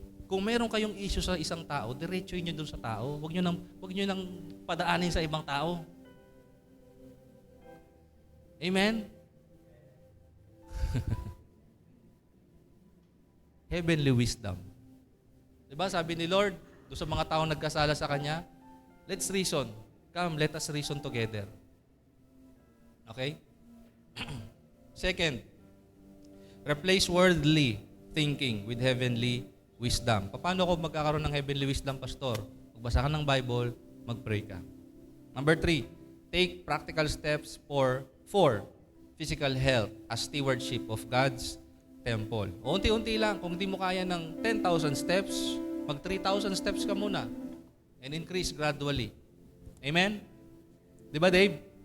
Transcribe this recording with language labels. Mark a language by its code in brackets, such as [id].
[tl] Kung meron kayong issue sa isang tao, diretsoin nyo dun sa tao. Huwag nyo nang padaanin sa ibang tao. Amen? [en] Heavenly wisdom. [tl] Diba? Sabi ni Lord, doon sa mga taong nagkasala sa Kanya, [en] let's reason. Come, let us reason together. Okay? Second, replace worldly thinking with heavenly wisdom. [tl] Paano ko magkakaroon ng heavenly wisdom, Pastor? Magbasa ka ng Bible, mag-pray ka. [en] Number 3, take practical steps for physical health as stewardship of God's temple. [tl] O unti-unti lang. Kung hindi mo kaya ng 10,000 steps, mag 3,000 steps ka muna [en] and increase gradually. [tl] Amen? Di ba, Dave?